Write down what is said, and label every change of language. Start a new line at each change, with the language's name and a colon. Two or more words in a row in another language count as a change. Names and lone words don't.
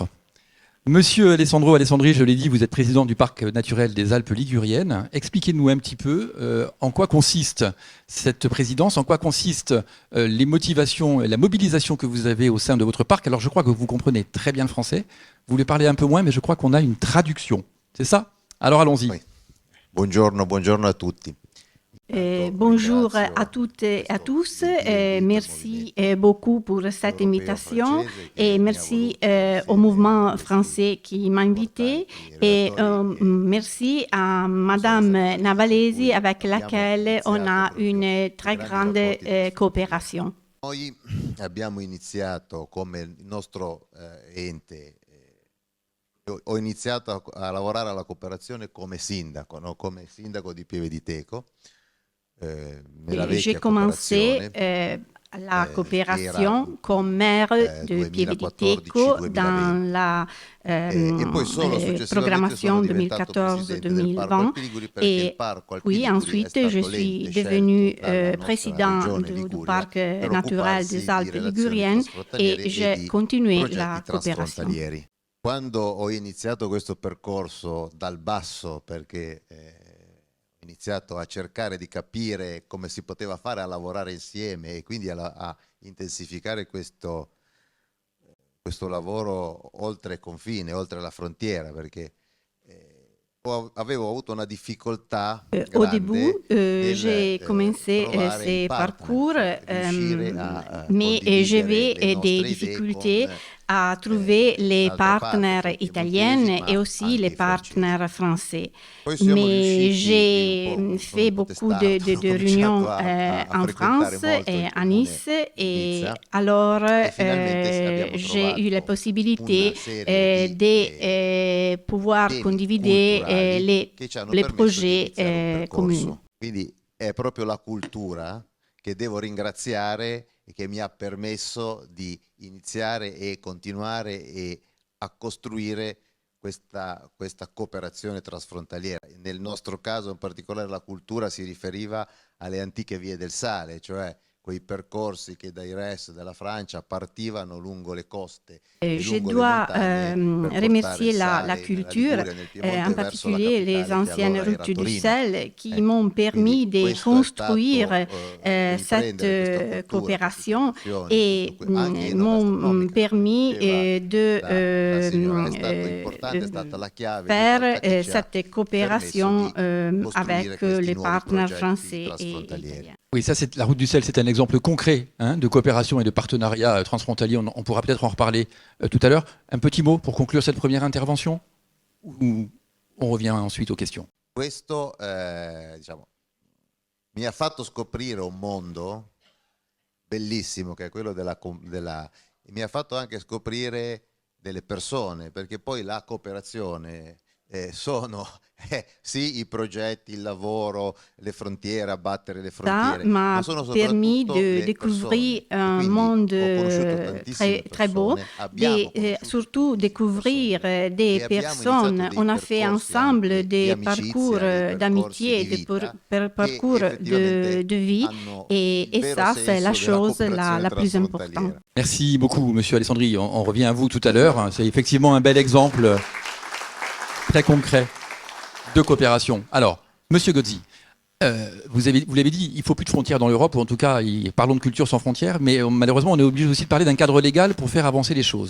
French: Monsieur Alessandro Alessandri, je l'ai dit, vous êtes président du Parc naturel des Alpes liguriennes. Expliquez-nous un petit peu en quoi consiste cette présidence, en quoi consistent les motivations et la mobilisation que vous avez au sein de votre parc. Alors je crois que vous comprenez très bien le français. Vous voulez parler un peu moins, mais je crois qu'on a une traduction. C'est ça? Alors allons-y. Oui.
Italian: Buongiorno a tutti.
French: Bonjour à toutes et à tous. Merci beaucoup pour cette invitation et merci au mouvement français qui m'a invité et merci à Madame Navalesi avec laquelle on a une très grande coopération.
Italian: Noi abbiamo iniziato come il nostro ente. Ho iniziato a lavorare alla cooperazione come sindaco, no? Come sindaco di Pieve di Teco.
French: J'ai commencé la coopération comme maire de Pieve di Teco dans la programmation 2014-2020 et puis ensuite je suis devenu président du Parc naturel des Alpes liguriennes et j'ai continué la coopération.
Italian: Quando ho iniziato questo percorso dal basso, perché ho iniziato a cercare di capire come si poteva fare a lavorare insieme e quindi a intensificare questo lavoro oltre confine, oltre la frontiera, perché avevo avuto una difficoltà
French: au début, j'ai commencé ce parcours, mais j'avais des difficultés à trouver les partenaires italiens et aussi les partenaires français. Mais j'ai fait beaucoup de réunions en France et à Nice et alors j'ai eu la possibilité de pouvoir condivider les projets communs.
Italian: Quindi è proprio la cultura che devo ringraziare e che mi ha permesso di iniziare e continuare a costruire questa cooperazione trasfrontaliera. Nel nostro caso in particolare la cultura si riferiva alle antiche vie del sale, cioè quei percorsi che dai res della Francia partivano lungo le coste.
French: Je dois remercier la culture, en particulier les anciennes routes du sel qui m'ont permis de construire cette coopération et m'ont permis de faire cette coopération avec les partenaires français et italiens. Oui, ça, la route du sel, c'est un exemple concret de coopération et de partenariat transfrontalier. On pourra peut-être en reparler tout à l'heure. Un petit mot pour conclure cette première intervention, ou on revient ensuite aux questions.
Italian: Questo, diciamo, mi ha fatto scoprire un mondo bellissimo che è quello mi ha fatto anche scoprire delle persone, perché poi la cooperazione sono sì i progetti, il lavoro, le frontiere, abbattere le frontiere,
French: Ça m'a
Italian: ma sono
French: permis
Italian: soprattutto
French: de le découvrir
Italian: persone.
French: un
Italian: Quindi
French: monde
Italian: ho conosciuto tantissime
French: très beau,
Italian: persone, abbiamo conosciuto
French: surtout découvrir
Italian: persone
French: des
Italian: e abbiamo
French: personnes.
Italian: iniziato
French: On a
Italian: dei
French: fait
Italian: percorsi
French: ensemble
Italian: anche di
French: des
Italian: amicizia,
French: parcours
Italian: dei percorsi
French: d'amitié,
Italian: di
French: des
Italian: vita che
French: parcours
Italian: effettivamente
French: de vie,
Italian: hanno
French: et
Italian: il vero
French: ça, c'est la
Italian: senso della
French: chose
Italian: cooperazione
French: la plus importante.
Italian: transfrontaliera.
French: Merci beaucoup, Monsieur Alessandri. On revient à vous tout à l'heure. C'est effectivement un bel exemple très concret de coopération. Alors, Monsieur Gozzi, vous l'avez dit, il ne faut plus de frontières dans l'Europe, ou en tout cas, parlons de culture sans frontières, mais malheureusement, on est obligé aussi de parler d'un cadre légal pour faire avancer les choses.